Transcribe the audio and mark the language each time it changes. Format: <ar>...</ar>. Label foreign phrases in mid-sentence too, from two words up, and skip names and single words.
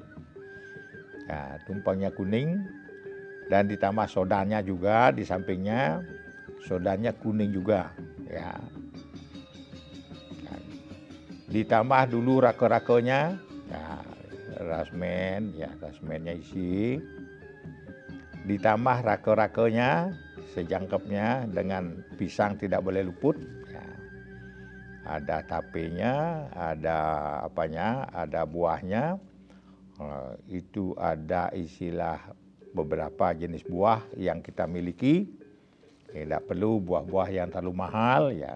<id>Ya, tumpengnya kuning dan ditambah sodanya juga di sampingnya. Sodanya kuning juga, ya. Ditambah dulu rake-rakenya, ya, rasmennya isi. Ditambah rake-rakenya sejangkepnya dengan pisang tidak boleh luput. Ya. Ada tapenya, ada ada buahnya. Itu ada istilah beberapa jenis buah yang kita miliki. Tidak perlu buah-buah yang terlalu mahal, ya.</id>